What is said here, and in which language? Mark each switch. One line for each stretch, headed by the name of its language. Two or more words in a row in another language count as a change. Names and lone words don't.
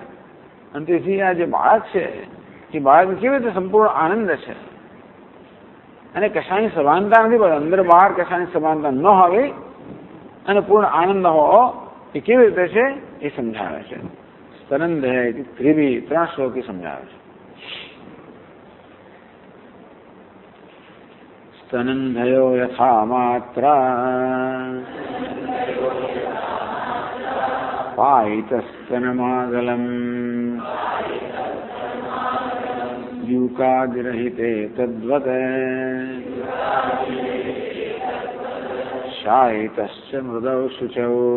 Gujarati: અને તેથી આ જે બાળક છે એ બાળક કેવી રીતે સંપૂર્ણ આનંદ છે અને કશાની સમાનતા નથી, પણ અંદર બહાર કશાની સમાનતા ન હોવી અને પૂર્ણ આનંદ હોવો એ કેવી રીતે છે એ સમજાવે છે. સ્તનંદ ત્રિભી 3 શ્લોકી સમજાવે છે.
Sanskrit: स्तनन्धयो यथा मात्रा पायितस्तनमागलम् यूकादिरहिते तद्वत् शायितश्च मृदौ शुचौ